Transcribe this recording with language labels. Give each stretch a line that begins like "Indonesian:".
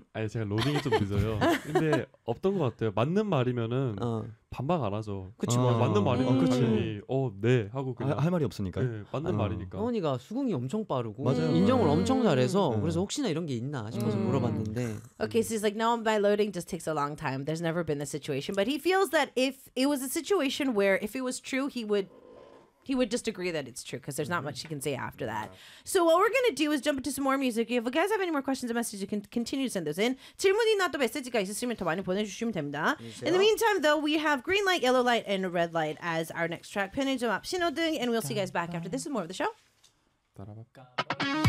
Korean: 아니 제가 로딩이 좀 늦어요. 근데 없던 것 같아요. 맞는 말이면은 반박 안 하죠. 그렇죠. 맞는 말이면 그렇지. 네 하고 그냥 할 말이 없으니까. 네, 맞는 말이니까. 어머니가 수긍이 엄청 빠르고 인정을 엄청 잘해서 그래서 혹시나 이런 게 있나 싶어서 물어봤는데.
English: Okay, so he's like, now my loading just takes a long time. There's never been a situation, but he feels that if it was a situation where if it was true, he would just agree that it's true because there's not much he can say after that. So what we're going to do is jump into some more music. If you guys have any more questions or messages, you can continue to send those in.
Korean: 질문이나 또 메시지가 있으시면 더 많이 보내주시면 됩니다.
English: In the meantime, though, we have green light, yellow light, and red light as our next track. 편의점 앞 신호등, and we'll see you guys back after this. Is more of the show.